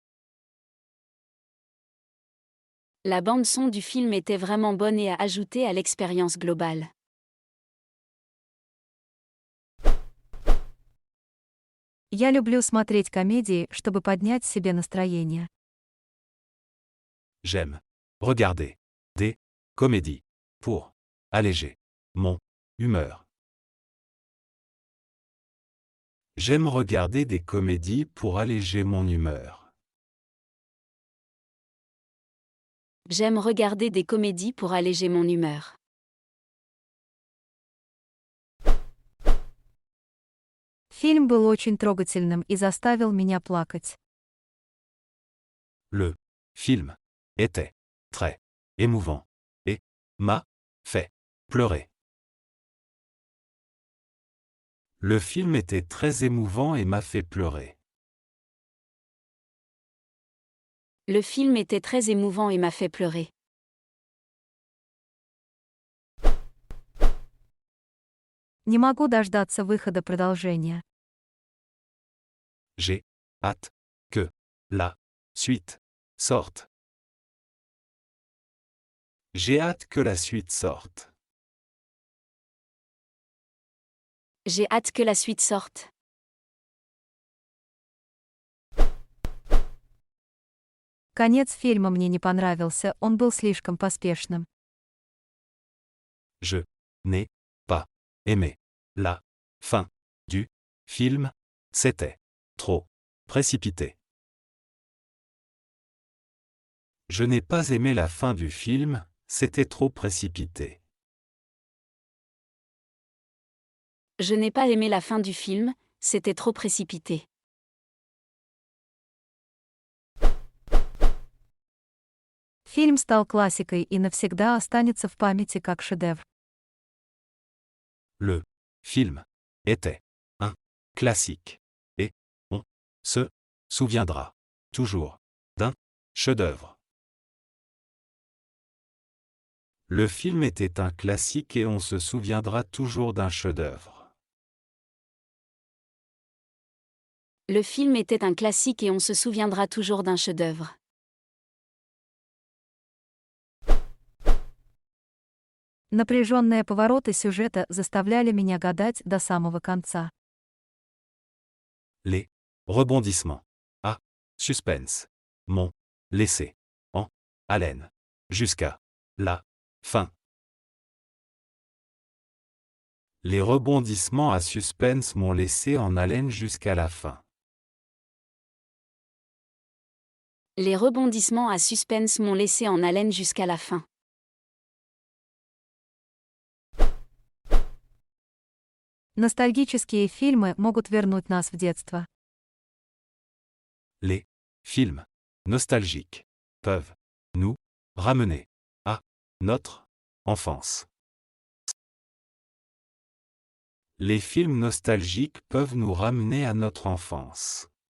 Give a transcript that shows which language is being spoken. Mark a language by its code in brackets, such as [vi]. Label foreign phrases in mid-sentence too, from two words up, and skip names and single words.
[fr] La bande-son du film était vraiment bonne et a ajouté à l'expérience globale. [ru] Я люблю смотреть комедии, чтобы поднять себе настроение. [fr] J'aime regarder des comédies pour alléger mon humeur. J'aime regarder des comédies pour alléger mon humeur. J'aime regarder des comédies pour alléger mon humeur. [ru] Фильм был очень трогательным и заставил меня плакать. [fr] Le film était très émouvant et m'a fait pleurer. Le film était très émouvant et m'a fait pleurer. Le film était très émouvant et m'a fait pleurer. [ru] Не могу дождаться выхода продолжения. [fr] J'ai hâte que la suite sorte. J'ai hâte que la suite sorte. J'ai hâte que la suite sorte. [ru] Конец фильма мне не понравился, он был слишком поспешным. [fr] Je n'ai pas aimé la fin du film, c'était trop précipité. Je n'ai pas aimé la fin du film, c'était trop précipité. Je n'ai pas aimé la fin du film, c'était trop précipité. [ru] Фильм стал классикой и навсегда останется в памяти как шедевр. [fr] Le film était un classique et on se souviendra toujours d'un chef-d'œuvre. Le film était un classique et on se souviendra toujours d'un chef-d'œuvre. Le film était un classique et on se souviendra toujours d'un chef-d'œuvre. [ru] Напряженные повороты сюжета заставляли меня гадать до самого конца. [fr] Les rebondissements à suspense m'ont laissé en haleine jusqu'à la fin. Les rebondissements à suspense m'ont laissé en haleine jusqu'à la fin. Les rebondissements à suspense m'ont laissé en haleine jusqu'à la fin. [ru] Ностальгические фильмы могут вернуть нас в детство. [fr] Les films nostalgiques peuvent nous ramener à notre enfance. Les films nostalgiques peuvent nous ramener à notre enfance.